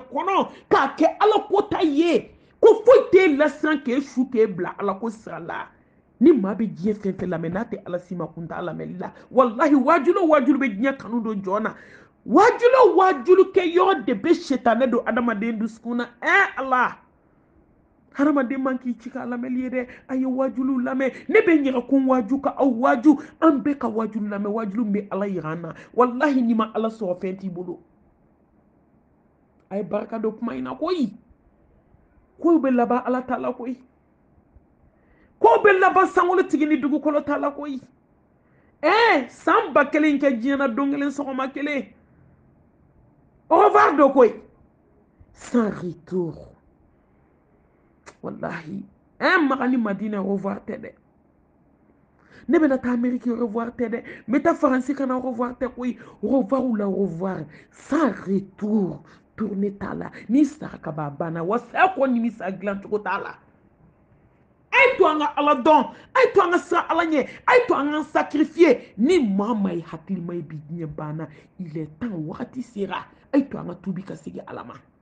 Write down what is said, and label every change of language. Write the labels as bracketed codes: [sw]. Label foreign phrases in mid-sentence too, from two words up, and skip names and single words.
[bm] kɔnɔ k'a kɛ ala ko ta ye ko foyi t'e lasiran k'e su k'e bila ala ko sira la ni maa bɛ diɲɛ fɛn fɛn lamɛn n'a tɛ ala si ma kun t'a lamɛnli la wallahi waajulu o waajulu bɛ diɲɛ kanu don jɔn na waajulu o waajulu kɛ yɔrɔ de bɛ setanɛ don adamaden dusukun na ala hadamaden man k'i ci k'a lamɛnli ye dɛ a ye waajuluw lamɛn ne bɛ ɲɛgɛnkun waaju ka aw waaju an bɛɛ ka waajulu lamɛn waajulu min bɛ ala yira an na wallahi n'i ma ala sɔrɔ fɛn t'i bolo a ye barika don kuma in na koyi kow bɛ laban ala ta la koyi kow bɛ laban sankolo tigi ni dugukolo ta la koyi san 1000 kɛ diɲɛ na don kelen sɔgɔma kelen [fr] au revoir [bm] do koyi [fr] sans retour [bm] wallahi maga ni madina [fr] au revoir [bm] tɛ dɛ ne bɛna taa amérique [fr] au revoir [bm] tɛ dɛ n bɛ taa faransi kana [fr] au revoir [bm] tɛ koyi [fr] au revoir [bm] ou la [fr] au revoir sans retour [bm] tourner t'a la ni sara ka ban banna wa saya kɔ nimisa dilan cogo t'a la a ye to an ka ala dɔn a ye to an ka siran ala ɲɛ a ye to an ka sacrifier ni maa maa ye hakilima ye bi diɲɛ banna [fr] il est temps [bm] wagati sera a ye to an ka tuubi ka segin ala ma